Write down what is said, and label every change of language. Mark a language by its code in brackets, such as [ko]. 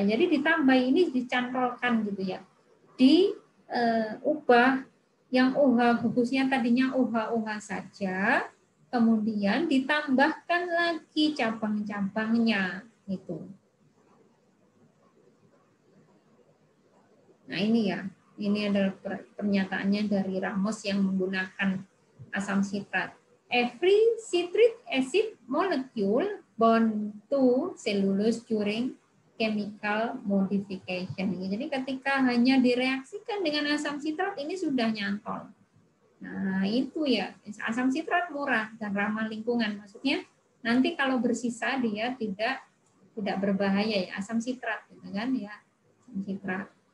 [id] Jadi ditambah ini dicantolkan gitu ya. Diubah yang OH gugusnya tadinya OH saja, kemudian ditambahkan lagi cabang-cabangnya itu. Nah ini ya, ini adalah pernyataannya dari Ramos yang menggunakan asam sitrat. [en] Every citric acid molecule bound to cellulose during chemical modification. [id] Jadi ketika hanya direaksikan dengan asam sitrat ini sudah nyantol. Nah itu ya, asam sitrat murah dan ramah lingkungan. Maksudnya nanti kalau bersisa dia tidak berbahaya ya, asam sitrat gitu kan ya, asam sitrat.